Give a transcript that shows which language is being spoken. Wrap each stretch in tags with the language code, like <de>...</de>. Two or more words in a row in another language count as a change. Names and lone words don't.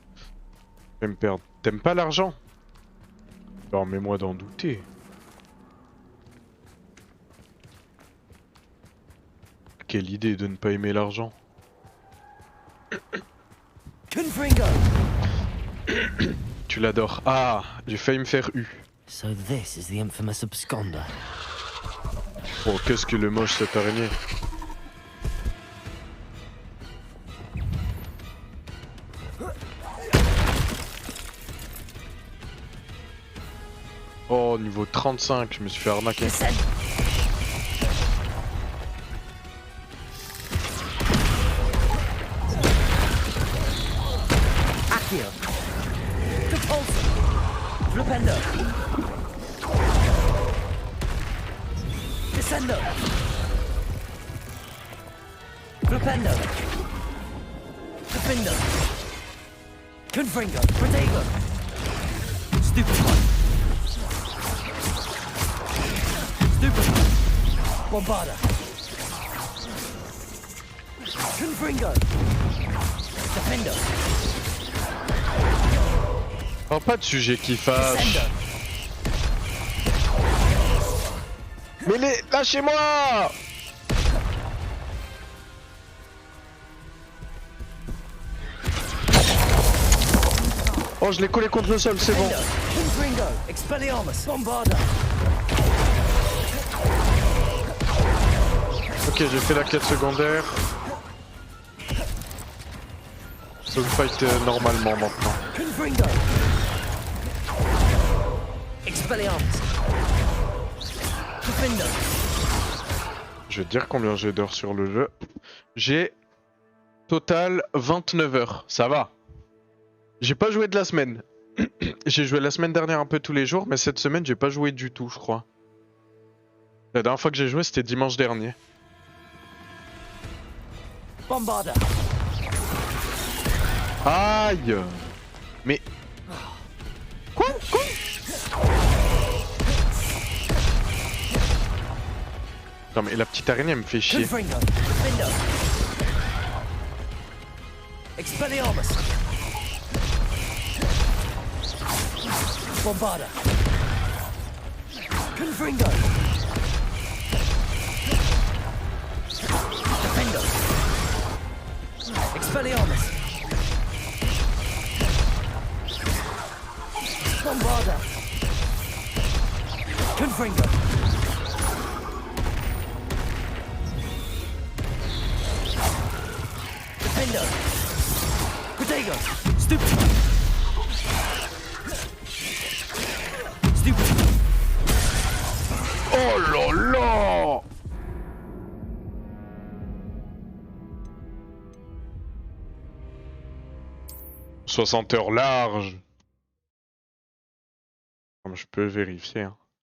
<fr>Je vais me perdre. T'aimes pas l'argent? Permets-moi d'en douter. Quelle idée de ne pas aimer l'argent. Tu l'adores. Ah, j'ai failli me faire U.</fr> <en>So this is the infamous absconder.</en> <fr>Oh, qu'est-ce que le moche cette araignée. Oh, niveau 35, je me suis fait arnaquer. Accio. Depulso. Flipendo. Descendo. Flipendo. Defendo. Confringo. Protego.</fr> <en>Stupid one. Stupid one.</en> <fr>Bombarda. Confringo. Defendo. Oh, pas de sujet qui fâche. Mais lâchez-moi! Oh, je l'ai collé contre le sol, c'est bon. Ok, j'ai fait la quête secondaire. peux me fight normalement maintenant. Confringo. Expelliarmus. Defender. Je vais te dire combien j'ai d'heures sur le jeu. J'ai total 29 heures, ça va. J'ai pas joué de la semaine. J'ai joué la semaine dernière un peu tous les jours, mais cette semaine j'ai pas joué du tout, je crois. La dernière fois que j'ai joué c'était dimanche dernier. Bombarda. Aïe. Mais... Quoi? Non mais la petite araignée elle me fait chier. Confringo. Defender. Expelliarmus. Bombarda. Confringo. Defender. Expelliarmus. Bombarda. Confringo. Defender. Protego. Stupid. Stupid. Oh là là. « 60 heures larges. Comme je peux vérifier. Hein.</fr>